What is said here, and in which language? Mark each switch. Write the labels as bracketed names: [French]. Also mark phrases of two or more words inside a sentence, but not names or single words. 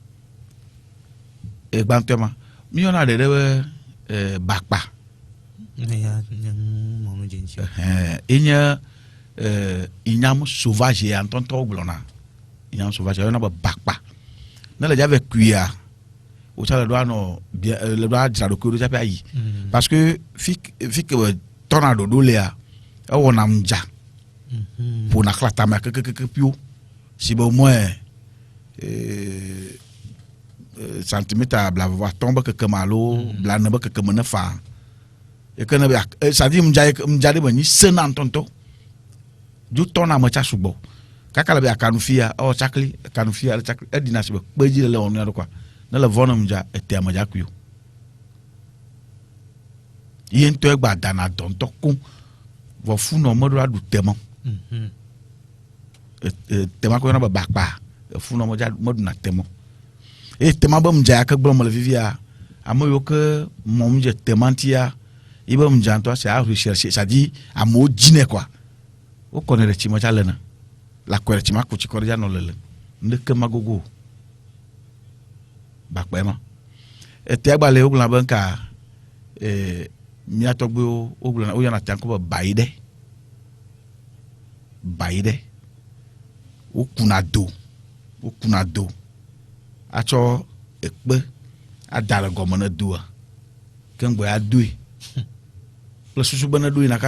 [Ewe] gbãtɔ ma míyɔna ɖe be bakpa enye [French] inyam sauvage [Ewe] ya ŋutɔŋutɔwo gblɔna [French] inyam sauvage [Ewe] yɔna be bakpa ne le dzave kuia wotsa le ɖo anɔ le ɖo adzra ɖokui ɖo tsaƒe ayi [French] parce que [Ewe] fi ke be tɔna ɖoɖo lea ewɔna ŋdza ƒona xla tame kekekeke pio si be moins centimètre blavɔ atɔ̃ be kekeme alo blane be kekeme ne fa eke ne be [French] c'est-à-dire [Ewe] ŋdza ɖe be nyi sena ŋutɔŋutɔ dzo tɔna me tsa sugbɔ kaka le be akanufia ewɔ tsakli akanufia le tsakli eɖina si be kpedzi le wɔnu ya ɖo quoi ne le vɔ ne ŋdza etea me dza kui o ye ŋutɔ egba dana dɔ ŋutɔ ko vɔ funɔ meɖo aɖu tema tema ko yɔna be bakpa funɔ meɖuna tema eye tema be ŋdza ya ke gblɔm le vivia ame yiwo ke mɔm dze tema ŋutia yi be ŋdza ŋutɔ [French] c'est à rechercher c'est-à-dire [Ewe] amewo dzinɛ quoi wokɔnɛ ɖe tsi me tsa lena le akɔe ɖe tsi ma ko tsi kɔ ɖe dza nɔ lele ŋdeke ma gogo bakpa ma etea gba le wogblɔna be nka mía tɔgbewo wogblɔna woyɔna tea ko be bayi ɖe wokuna do atsɔ ekpe ada le gɔme ne doa keŋgbɔ ya doe kple susu be ne do yina ka